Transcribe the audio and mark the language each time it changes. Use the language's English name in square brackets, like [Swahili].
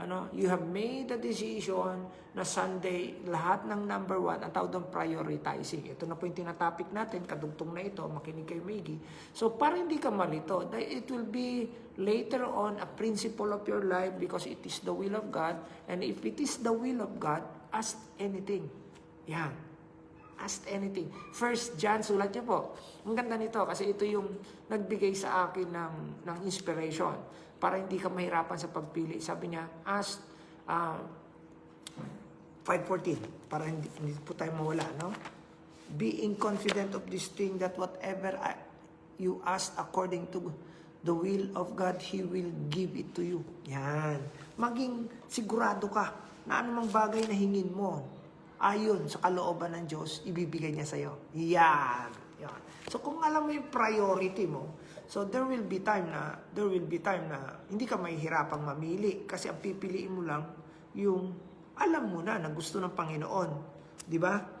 [English] You have made a decision [Filipino] na Sunday, lahat ng number 1, ang tawag doon prioritizing. Ito na po yung tinatopic natin, kadugtong na ito, makinig kayo maigi. [English] So, [Filipino] para hindi ka malito, [English] it will be later on a principle of your life because it is the will of God. And if it is the will of God, ask anything. Yan. Ask anything. First John, [Filipino] sulat niyo po. Ang ganda nito kasi ito yung nagbigay sa akin ng inspiration para hindi ka mahirapan sa pagpili. Sabi niya, [English] ask 5:14 [Filipino] para hindi po tayo mawala, [English] Being confident of this thing that whatever you ask according to the will of God, He will give it to you. [Filipino] Yan. Maging sigurado ka na anumang bagay na hingin mo, ayon sa kalooban ng Diyos, ibibigay niya sa'yo. Yan. Yan. So kung alam mo yung priority mo, [English] so there will be time [Filipino] na hindi ka mahihirapang mamili kasi ang pipiliin mo lang yung alam mo na gusto ng Panginoon. Di ba?